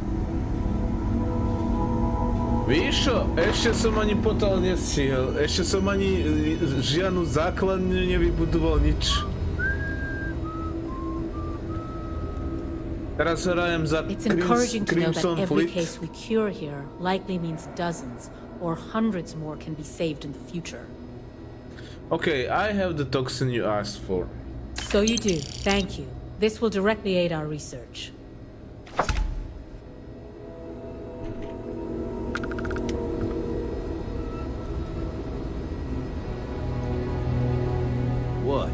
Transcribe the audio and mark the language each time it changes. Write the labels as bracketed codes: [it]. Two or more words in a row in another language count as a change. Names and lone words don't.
[sk] Víš čo, ešte som ani potál nestihol, ešte som ani žiadnu základňu nevybudoval nič. Teraz hrajem za [en] It's encouraging to know Crimson that every Fleet. case we cure here likely means dozens or hundreds more can be saved in the future. Okay, I have the toxin you asked for. So you do. Thank you. This will directly aid our research. What?